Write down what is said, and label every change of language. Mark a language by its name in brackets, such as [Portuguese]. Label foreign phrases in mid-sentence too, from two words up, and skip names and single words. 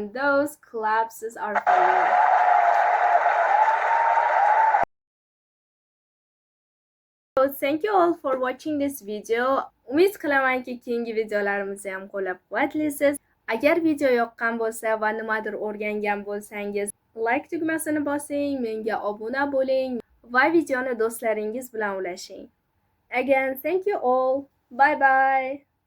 [English] Those claps are for you. So thank you all for watching this video. [Uzbek] Umid qilamanki keyingi videolarimizni ham qo'llab-quvvatlaysiz. Agar video yoqqan bo'lsa va nimadir o'rgangan bo'lsangiz, like tugmasini bosing, menga obuna bo'ling va videoni do'stlaringiz bilan ulashing. [English] Again, thank you all. Bye bye.